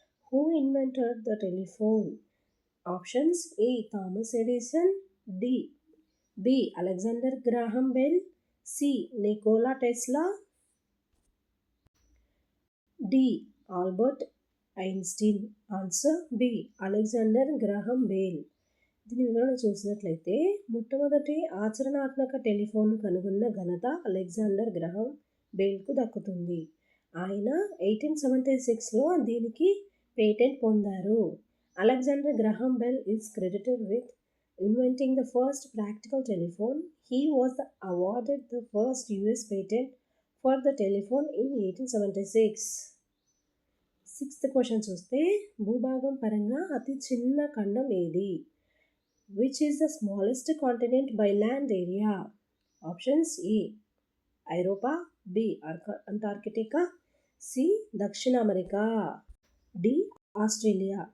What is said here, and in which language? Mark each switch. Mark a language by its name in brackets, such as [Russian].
[English] Who invented the telephone? Options: A Thomas Edison, B Alexander Graham Bell, C Nikola Tesla, D Albert Einstein. [Telugu] Answer B Alexander Graham bell. దీని వివరణ చూసినట్లయితే, మొట్టమొదటి ఆచరణాత్మక టెలిఫోన్ను కనుగొన్న ఘనత Alexander Graham బెల్కు దక్కుతుంది. ఆయన 1876లో దీనికి పేటెంట్ పొందారు. [English] Alexander Graham Bell is credited with inventing the first practical telephone. He was awarded the first US patent for the telephone in 1876. [Telugu] Sixth question చూస్తే, భూభాగం పరంగా అతి చిన్న ఖండం ఏది? [English] Which is the smallest continent by land area? Options: A ఐరోపా, B Antarctica, C దక్షిణ America, D Australia.